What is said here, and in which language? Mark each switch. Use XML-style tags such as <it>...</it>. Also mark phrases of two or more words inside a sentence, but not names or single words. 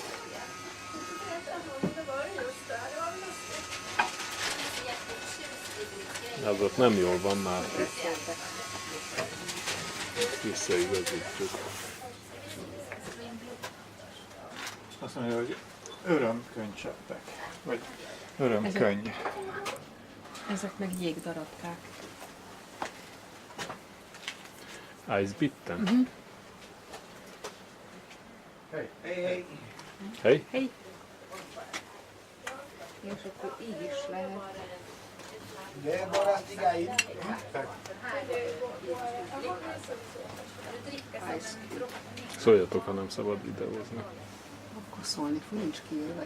<hu>Az ott nem jól van, Márti. Visszaigazítjuk. Azt mondja, hogy örömkönycseppek. Vagy örömkönyv. Ezek meg jégdarabkák.</hu> <en>Ice bitten? Uh-huh.</en> <hu>Hej! Hej! Hej! Hej! És akkor így is lehet. Szóljatok, ha nem szabad videózni. Akkor szólni fog, nincs kiírva.</hu>